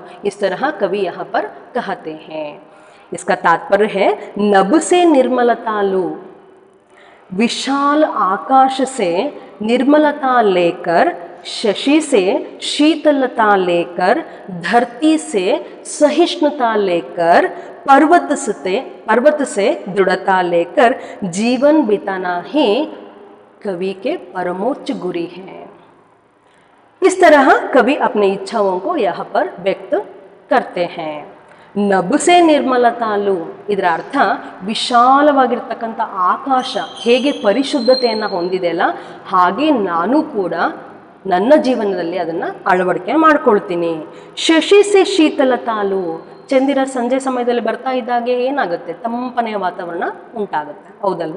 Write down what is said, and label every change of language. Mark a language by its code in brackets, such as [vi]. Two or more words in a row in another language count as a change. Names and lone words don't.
[hi] इस तरह कवि यहाँ पर कहते हैं. इसका तात्पर्य है नभ से निर्मलता लू, विशाल आकाश से निर्मलता लेकर, शशि से शीतलता लेकर, धरती से सहिष्णुता लेकर, पर्वत से दृढ़ता लेकर जीवन बिताना ही कवि के परमोच्च गुरी है. इस तरह कवि अपनी इच्छाओं को यहाँ पर व्यक्त करते हैं. नभ से निर्मलता लू [kn] ಇದರ ಅರ್ಥ ವಿಶಾಲವಾಗಿರ್ತಕ್ಕಂಥ ಆಕಾಶ ಹೇಗೆ ಪರಿಶುದ್ಧತೆಯನ್ನು ಹೊಂದಿದೆ ಅಲ್ಲ, ಹಾಗೆ ನಾನು ಕೂಡ ನನ್ನ ಜೀವನದಲ್ಲಿ ಅದನ್ನು ಅಳವಡಿಕೆ ಮಾಡ್ಕೊಳ್ತೀನಿ. [hi] शशि से शीतलता लू, [kn] ಚಂದಿರ ಸಂಜೆ ಸಮಯದಲ್ಲಿ ಬರ್ತಾ ಇದ್ದಾಗೆ ಏನಾಗುತ್ತೆ, ತಂಪನೆಯ ವಾತಾವರಣ ಉಂಟಾಗುತ್ತೆ, ಹೌದಲ್ವಾ?